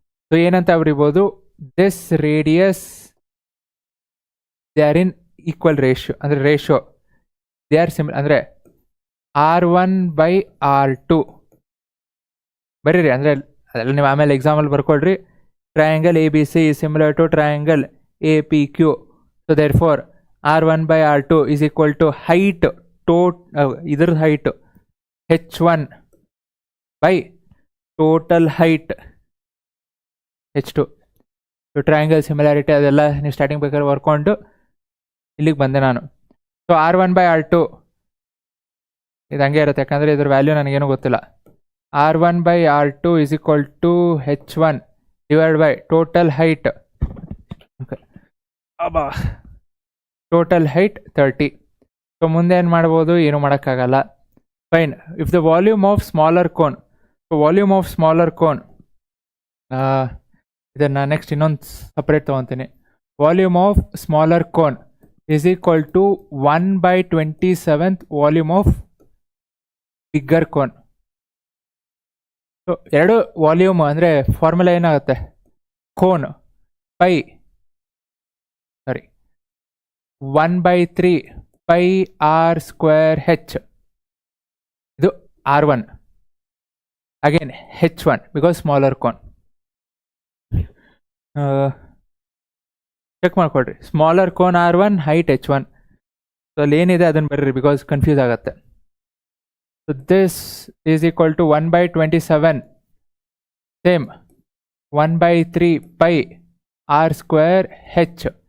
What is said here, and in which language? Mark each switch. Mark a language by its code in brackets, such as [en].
[en] so ಏನಂತ ಬರಿಬೋದು, this radius they are in equal ratio, [kn] ಅಂದರೆ [en] Ratio they are similar. [kn] ಅಂದರೆ R1/R2 ಬರೀರಿ, ಅಂದರೆ ಅದೆಲ್ಲ ನೀವು ಆಮೇಲೆ ಎಕ್ಸಾಮಲ್ಲಿ ಬರ್ಕೊಳ್ರಿ. [en] Triangle ABC is similar to triangle APQ. So therefore R1/R2 is equal to height, [kn] ಇದ್ರ [en] height H1 by total height H2. [kn] So triangle similarity ಅದೆಲ್ಲ ನೀವು ಸ್ಟಾರ್ಟಿಂಗ್ ಬೇಕಾದ್ರೆ ಬರ್ಕೊಂಡು ಇಲ್ಲಿಗೆ ಬಂದೆ ನಾನು. ಸೊ R1/R2 ಇದು ಹಂಗೆ ಇರುತ್ತೆ, ಯಾಕಂದರೆ ಇದ್ರ ವ್ಯಾಲ್ಯೂ ನನಗೇನು ಗೊತ್ತಿಲ್ಲ. [en] R1/R2 is equal to H1 divided by total height. Okay, total height 30. [kn] So ಮುಂದೆ ಏನು ಮಾಡ್ಬೋದು, ಏನು ಮಾಡೋಕ್ಕಾಗಲ್ಲ. [en] fine, if the volume of smaller cone, so volume of smaller cone, [kn] ಇದನ್ನು ನೆಕ್ಸ್ಟ್ ಇನ್ನೊಂದು separate ತೊಗೊತೀನಿ. [en] Volume of smaller cone is equal to 1/27 volume of bigger cone. [kn] So ಎರಡು volume ಅಂದರೆ formula ಏನಾಗುತ್ತೆ, cone 1/3 πr² h. R1. [en] Again H1 because smaller cone. [kn] Check ಮಾಡ್ಕೊಳ್ರಿ. Smaller cone R1, height H1. So ಅಲ್ಲಿ ಏನಿದೆ ಅದನ್ನು ಬರ್ರಿ [en] because [kn] confuse ಆಗುತ್ತೆ. [en] So this is equal to 1/27 same 1/3 pi R² H.